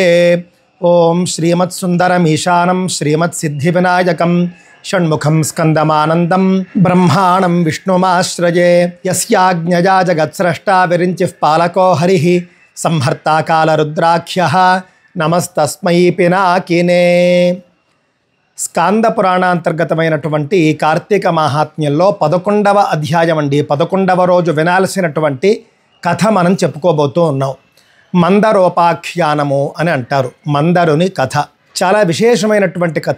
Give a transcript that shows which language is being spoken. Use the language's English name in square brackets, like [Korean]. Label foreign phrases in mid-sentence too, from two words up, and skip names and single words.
[Sanskrit] ओम श्रीमत्सुंदरमीशानं श्रीमत्सिद्धिविनायकं षण्मुखं स्कन्दमानन्दं ब्रह्माणं विष्णुमाश्रये। यस्याज्ञया जगत्स्रष्टा विरिञ्चिः पालको हरिः संहर्ता कालरुद्राख्यः नमस्तस्मै पिनाकिने। [Telugu] స్కాంద పురాణాంతర్గతమైనటువంటి కార్తీక మహాత్మ్యంలో 11వ అధ్యాయం అండి. 11వ రోజు వినాల్సినటువంటి కథ మనం చెప్పుకోబోతూ ఉన్నాం. మందరోపాఖ్యానము అని అంటారు. మందరుని కథ చాలా విశేషమైనటువంటి కథ.